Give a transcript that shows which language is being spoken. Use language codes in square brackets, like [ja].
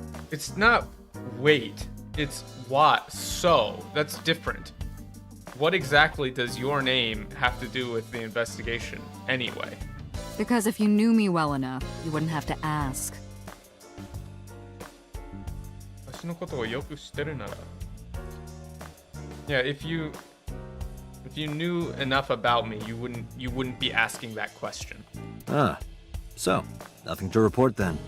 [en] It's not wait, it's what. So, that's different. What exactly does your name have to do with the investigation anyway? Because if you knew me well enough, you wouldn't have to ask. [ja] 私のことをよく知ってるなら。 [en] Yeah, if you knew enough about me, you wouldn't be asking that question. Ah, so nothing to report then.